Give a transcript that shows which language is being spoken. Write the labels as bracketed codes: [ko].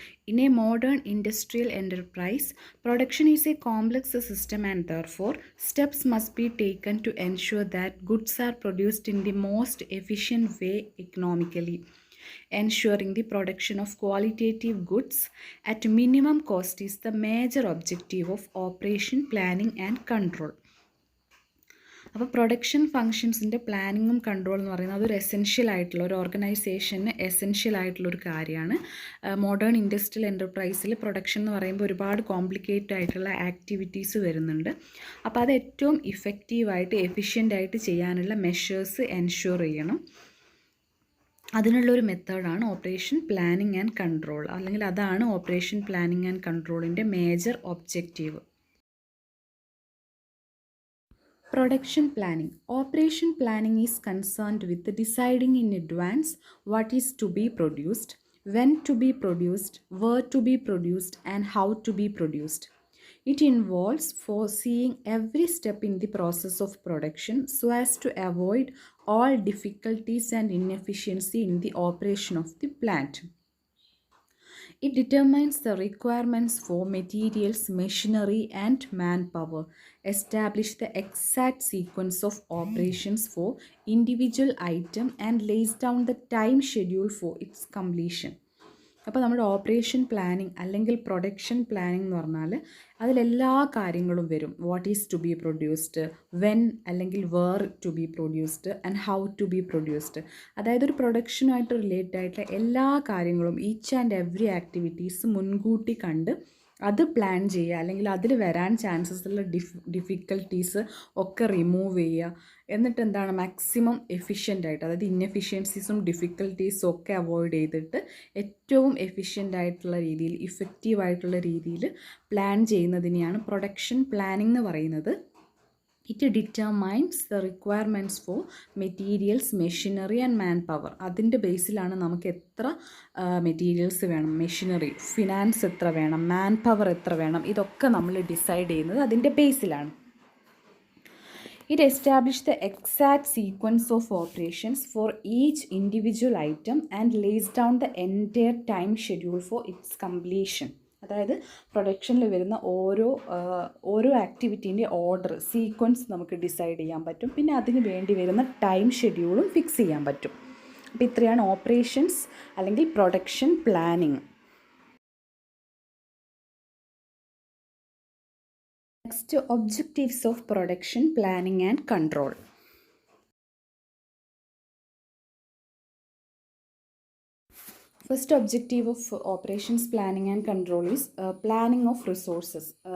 [en] In a modern industrial enterprise, production is a complex system and therefore steps must be taken to ensure that goods are produced in the most efficient way economically. Ensuring the production of qualitative goods at minimum cost is the major objective of operation planning and control. [ml] അപ്പോൾ production ഫങ്ഷൻസിൻ്റെ പ്ലാനിങ്ങും control എന്ന് പറയുന്നത് അതൊരു essential ആയിട്ടുള്ള ഒരു ഓർഗനൈസേഷന് essential ആയിട്ടുള്ളൊരു കാര്യമാണ്. Modern industrial എൻ്റർപ്രൈസിൽ production എന്ന് പറയുമ്പോൾ ഒരുപാട് കോംപ്ലിക്കേറ്റഡ് ആയിട്ടുള്ള ആക്ടിവിറ്റീസ് വരുന്നുണ്ട്. അപ്പോൾ അത് ഏറ്റവും ഇഫക്റ്റീവായിട്ട് എഫിഷ്യൻ്റായിട്ട് ചെയ്യാനുള്ള മെഷേഴ്സ് എൻഷുർ ചെയ്യണം. അതിനുള്ളൊരു മെത്തേഡാണ് ഓപ്പറേഷൻ പ്ലാനിങ് ആൻഡ് കൺട്രോൾ, അല്ലെങ്കിൽ അതാണ് operation planning and കൺട്രോളിൻ്റെ major objective. [en] Production planning. Operation planning is concerned with deciding in advance what is to be produced, when to be produced, where to be produced, and how to be produced. It involves foreseeing every step in the process of production so as to avoid all difficulties and inefficiency in the operation of the plant. It determines the requirements for materials, machinery, and manpower, establish the exact sequence of operations for individual item, and lays down the time schedule for its completion. [ml] അപ്പോൾ നമ്മുടെ operation planning അല്ലെങ്കിൽ production planning എന്ന് പറഞ്ഞാൽ അതിലെല്ലാ കാര്യങ്ങളും വരും. [en] What is to be produced, when അല്ലെങ്കിൽ where to be produced, and how to be produced. [ml] അതായത് ഒരു പ്രൊഡക്ഷനുമായിട്ട് റിലേറ്റഡ് ആയിട്ടുള്ള എല്ലാ കാര്യങ്ങളും, [en] each and every activities [ml] മുൻകൂട്ടി കണ്ട് അത് പ്ലാൻ ചെയ്യുക, അല്ലെങ്കിൽ അതിൽ വരാൻ ചാൻസസ് ഉള്ള ഡിഫിക്കൽട്ടീസ് ഒക്കെ റിമൂവ് ചെയ്യുക. എന്നിട്ട് എന്താണ് മാക്സിമം എഫിഷ്യൻ്റായിട്ട്, അതായത് ഇന്നെഫിഷ്യൻസീസും ഡിഫിക്കൽട്ടീസും ഒക്കെ അവോയ്ഡ് ചെയ്തിട്ട് ഏറ്റവും എഫിഷ്യൻ്റായിട്ടുള്ള രീതിയിൽ, ഇഫക്റ്റീവായിട്ടുള്ള രീതിയിൽ പ്ലാൻ ചെയ്യുന്നതിനെയാണ് പ്രൊഡക്ഷൻ പ്ലാനിംഗ് എന്ന് പറയുന്നത്. [en] It determines the requirements for materials, machinery and manpower. [ml] അതിൻ്റെ ബേസിലാണ് നമുക്ക് എത്ര മെറ്റീരിയൽസ് വേണം, മെഷീനറി, ഫിനാൻസ് എത്ര വേണം, മാൻ പവർ എത്ര വേണം, ഇതൊക്കെ നമ്മൾ ഡിസൈഡ് ചെയ്യുന്നത് അതിൻ്റെ ബേസിലാണ്. [en] It establishes the exact sequence of operations for each individual item and lays down the entire time schedule for its completion. [ml] അതായത് പ്രൊഡക്ഷനിൽ വരുന്ന ഓരോ ആക്ടിവിറ്റീൻ്റെ ഓർഡർ, സീക്വൻസ് നമുക്ക് ഡിസൈഡ് ചെയ്യാൻ പറ്റും. പിന്നെ അതിന് വേണ്ടി വരുന്ന ടൈം ഷെഡ്യൂളും ഫിക്സ് ചെയ്യാൻ പറ്റും. അപ്പോൾ ഇത്രയാണ് ഓപ്പറേഷൻസ് അല്ലെങ്കിൽ production planning. [en] Next, objectives of production planning and control. First objective of operations planning and control is planning of resources.